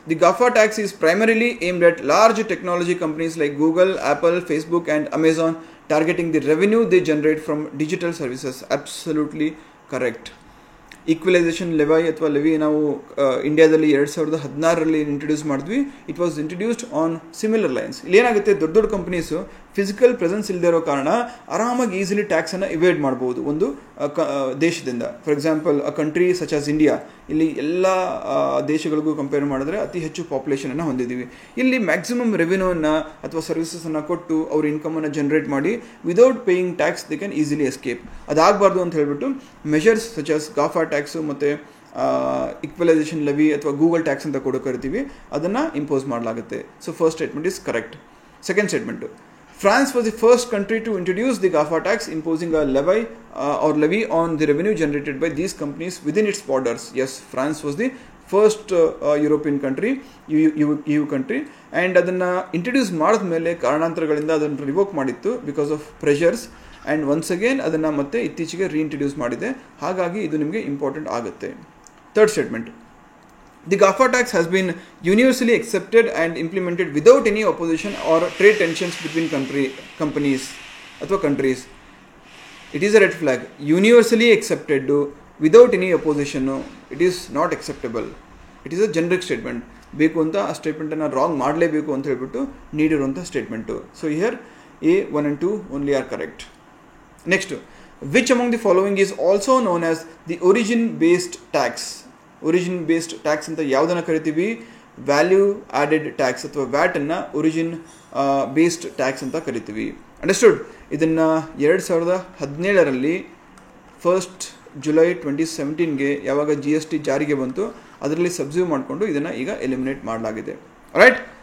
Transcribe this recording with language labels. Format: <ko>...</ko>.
<en>The GAFA tax is primarily aimed at large technology companies like Google, Apple, Facebook and Amazon, targeting the revenue they generate from digital services. Absolutely correct.</en> <kn>Equalisation levy ಅಥವಾ levy ನಾವು ಇಂಡಿಯಾದಲ್ಲಿ 2016ರಲ್ಲಿ introduce ಮಾಡಿದ್ವಿ.</kn> <en>It was introduced on similar lines.</en> <kn>ಇಲ್ಲಿ ಏನಾಗುತ್ತೆ, ದೊಡ್ಡ ದೊಡ್ಡ companies physical presence ಇಲ್ಲದೆ ಇರೋ ಕಾರಣ ಆರಾಮಾಗಿ ಈಸಿಲಿ ಟ್ಯಾಕ್ಸನ್ನು ಇವೇಡ್ ಮಾಡ್ಬೋದು ಒಂದು ದೇಶದಿಂದ.</kn> <en>for example, a country such as India,</en> <kn>ಇಲ್ಲಿ ಎಲ್ಲ ದೇಶಗಳಿಗೂ ಕಂಪೇರ್ ಮಾಡಿದ್ರೆ ಅತಿ ಹೆಚ್ಚು ಪಾಪ್ಯುಲೇಷನನ್ನು ಹೊಂದಿದ್ದೀವಿ. ಇಲ್ಲಿ ಮ್ಯಾಕ್ಸಿಮಮ್ ರೆವಿನ್ಯೂವನ್ನು ಅಥವಾ ಸರ್ವಿಸಸನ್ನು ಕೊಟ್ಟು ಅವ್ರ ಇನ್ಕಮನ್ನು ಜನರೇಟ್ ಮಾಡಿ</kn> <en>Without paying tax they can easily escape.</en> <kn>ಅದಾಗಬಾರ್ದು ಅಂತ ಹೇಳ್ಬಿಟ್ಟು ಮೆಷರ್ಸ್ ಸಚ್ ಆಸ್ ಗಾಫಾ ಟ್ಯಾಕ್ಸು ಮತ್ತು ಈಕ್ವಲೈಸೇಷನ್ ಲೆವಿ ಅಥವಾ ಗೂಗಲ್ ಟ್ಯಾಕ್ಸ್ ಅಂತ ಕೂಡ ಕರಿತೀವಿ, ಅದನ್ನು ಇಂಪೋಸ್ ಮಾಡಲಾಗುತ್ತೆ.</kn> <en>So first statement is correct. Second statement, France was the first country to introduce the GAFA tax, imposing a levy on the revenue generated by these companies within its borders. Yes, France was the first European country, EU country, and</en> <kn>ಅದನ್ನು introduce ಮಾಡಿದ ಮೇಲೆ ಕಾರಣಾಂತರಗಳಿಂದ ಅದನ್ನು revoke ಮಾಡಿತ್ತು</kn> <en>because of pressures, and once again</en> <kn>ಅದನ್ನು ಮತ್ತೆ ಇತ್ತೀಚೆಗೆ reintroduce ಮಾಡಿದೆ. ಹಾಗಾಗಿ ಇದು ನಿಮಗೆ ಇಂಪಾರ್ಟೆಂಟ್ ಆಗುತ್ತೆ.</kn> <en>Third statement, the GAFA tax has been universally accepted and implemented without any opposition or trade tensions between companies ಅಥವಾ countries. It is a red flag. Universally accepted without any opposition, it is not acceptable. It is a generic statement.</en> <kn>ಬೇಕು ಅಂತ ಆ ಸ್ಟೇಟ್ಮೆಂಟನ್ನು wrong ಮಾಡಲೇಬೇಕು ಅಂತ ಹೇಳ್ಬಿಟ್ಟು ನೀಡಿರುವಂಥ statement.</kn> <en>So here A, 1 and 2 only are correct. Next, which among the following is also known as the origin based tax?</en> <kn>Origin based tax ಅಂತ ಯಾವುದನ್ನು ಕರಿತೀವಿ? ವ್ಯಾಲ್ಯೂ ಆ್ಯಡೆಡ್ ಟ್ಯಾಕ್ಸ್ ಅಥವಾ ವ್ಯಾಟನ್ನು ಒರಿಜಿನ್ ಬೇಸ್ಡ್ ಟ್ಯಾಕ್ಸ್ ಅಂತ ಕರಿತೀವಿ. Understood? ಇದನ್ನು 2017ರಲ್ಲಿ 1st July 2017ಗೆ ಯಾವಾಗ GST ಜಾರಿಗೆ ಬಂತು ಅದರಲ್ಲಿ ಸಬ್ಸ್ಯೂವ್ ಮಾಡಿಕೊಂಡು ಇದನ್ನು ಈಗ ಎಲಿಮಿನೇಟ್ ಮಾಡಲಾಗಿದೆ. ರೈಟ್?</kn>